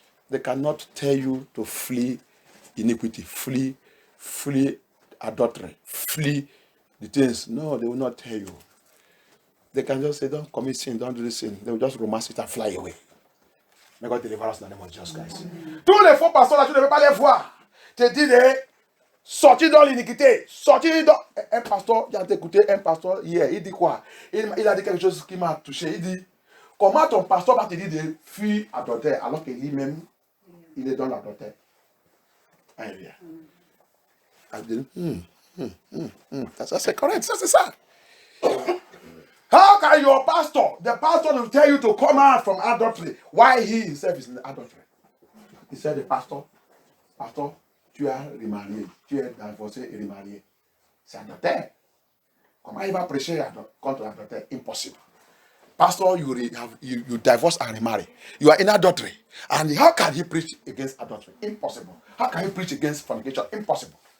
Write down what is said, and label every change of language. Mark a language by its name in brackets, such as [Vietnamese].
[English] They cannot tell you to flee iniquity, flee adultery, flee the things. No, they will not tell you. They can just say, don't commit sin, don't do this sin. They will just romance it and fly away. May God deliver us in the name of Jesus Christ. [French] Tous les faux pasteurs là, tu ne veux pas les voir. Tu te dis de sortir dans l'iniquité, sortir dans... Un pasteur, j'ai écouté un pasteur hier, il dit quoi? Il a dit quelque chose qui m'a touché. Il dit, comment ton pasteur va te dire de fuir adultère alors que lui-même, il est dans l'adultère? Alléluia. Ça c'est correct, ça c'est ça. [English] How can your pastor, the pastor will tell you to come out from adultery, while he himself is in adultery? He said, the pastor, [French] tu as remarié, tu es divorcé et remarié. C'est adultère. Comment il va prêcher contre l'adultère? Impossible. [English] Pastor, you divorce and remarry. You are in adultery. And how can he preach against adultery? Impossible. How can he preach against fornication? Impossible.